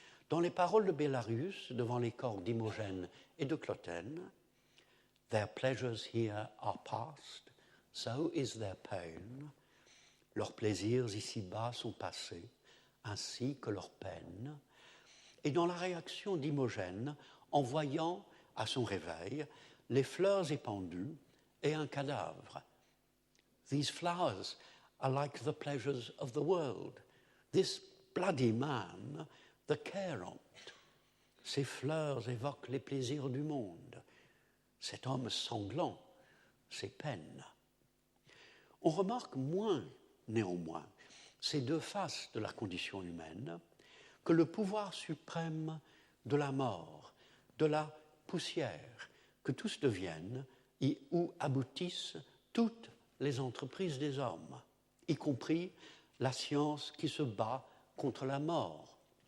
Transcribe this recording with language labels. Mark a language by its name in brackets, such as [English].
[French] Dans les paroles de Bellarius, devant les corps d'Imogène et de Cloten, « [English] Their pleasures here are past, so is their pain [French] » leurs plaisirs ici-bas sont passés, ainsi que leurs peines. Et dans la réaction d'Imogène, en voyant à son réveil les fleurs épandues et un cadavre. [English] These flowers are like the pleasures of the world. This bloody man, the caront. [French] Ces fleurs évoquent les plaisirs du monde. Cet homme sanglant, ses peines. On remarque moins, néanmoins, ces deux faces de la condition humaine que le pouvoir suprême de la mort, de la poussière, que tous deviennent et où aboutissent toutes les entreprises des hommes, y compris la science qui se bat contre la mort.